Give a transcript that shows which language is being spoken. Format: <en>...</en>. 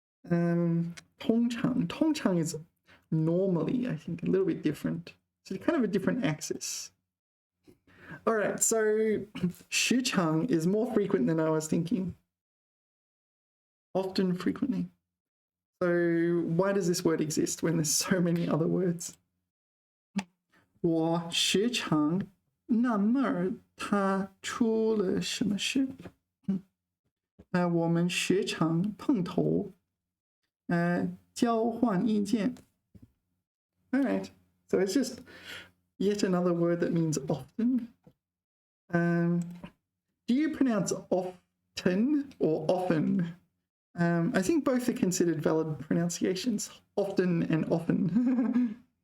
<en>通常 is normally, I think, a little bit different. So kind of a different axis. All right, so 时常 is more frequent than I was thinking. Often, frequently. So why does this word exist when there's so many other words?</en> <zh>我时常纳闷儿他出了什么事。我们时常碰头，交换意见。</zh> <en>All right, so it's just yet another word that means often. Do you pronounce often or often? I think both are considered valid pronunciations, often and often.</en>